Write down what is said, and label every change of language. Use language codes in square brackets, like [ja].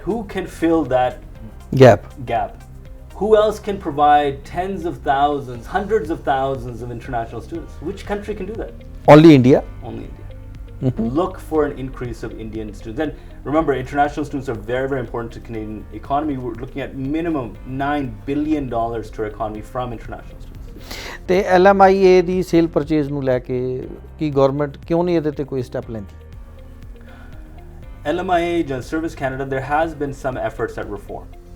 [en] Who can fill that gap? Who else can provide tens of thousands, hundreds of thousands of international students? Which country can do that? Only India. Only India. Look for an increase of Indian students. And remember, international students are very, very important to Canadian economy. We're looking at minimum $9 billion to our economy from international students. [pa] ਤੇ LMIA ਦੀ sale purchase ਨੂੰ ਲੈ ਕੇ ਕੀ government ਕਿਉਂ ਨਹੀਂ ਇਹਦੇ ਤੇ ਕੋਈ step ਲੈਂਦੀ? [en] LMIA [pa] ਜਾਂ [en] Service Canada, there has been some efforts at reform.